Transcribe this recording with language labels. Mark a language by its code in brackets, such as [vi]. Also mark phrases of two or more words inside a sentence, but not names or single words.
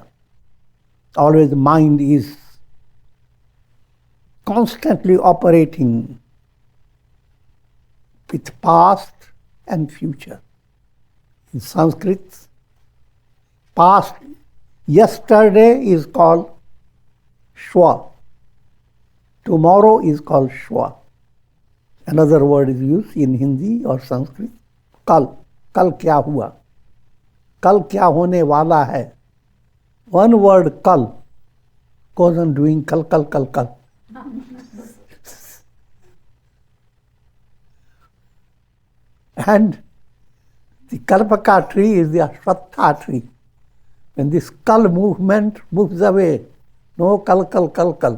[en] Always mind is constantly operating with past and future. In Sanskrit, past yesterday is called Shwa. Tomorrow is called Shwa. Another word is used in Hindi or Sanskrit, Kal. [hi] कल क्या हुआ? कल क्या होने वाला है? [en] One word, Kal, goes on doing Kal, Kal, Kal, Kal. And the Kalpaka tree is the Ashwatha tree. When this Kal movement moves away, no Kal, Kal, Kal, Kal.